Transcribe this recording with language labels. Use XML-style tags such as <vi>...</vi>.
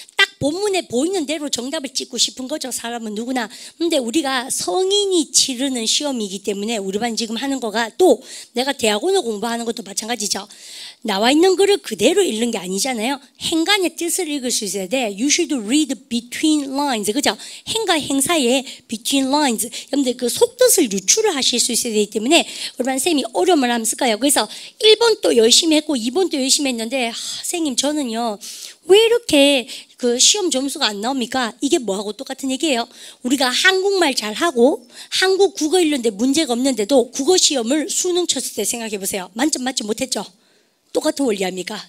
<ko>딱 본문에 보이는 대로 정답을 찍고 싶은 거죠, 사람은 누구나. 근데 우리가 성인이 치르는 시험이기 때문에 우리 반 지금 하는 거가, 또 내가 대학원을 공부하는 것도 마찬가지죠. 나와 있는 글을 그대로 읽는 게 아니잖아요. 행간의 뜻을 읽을 수 있어야 돼.</ko> <en>You should read between lines.</en> <ko>그죠? 행과 행 사이에</ko> <en>between lines.</en> <ko>여러분들 그 속뜻을 유추를 하실 수 있어야 되기 때문에 우리 반 쌤이 어려움을 하면 쓸까요? 그래서 1번 또 열심히 했고 2번 또 열심히 했는데, 선생님 저는요 왜 이렇게 그 시험 점수가 안 나옵니까? 이게 뭐하고 똑같은 얘기예요. 우리가 한국말 잘하고 한국 국어 읽는데 문제가 없는데도 국어 시험을 수능 쳤을 때 생각해 보세요. 만점 맞지 못했죠? 똑같은 원리 아닙니까?</ko>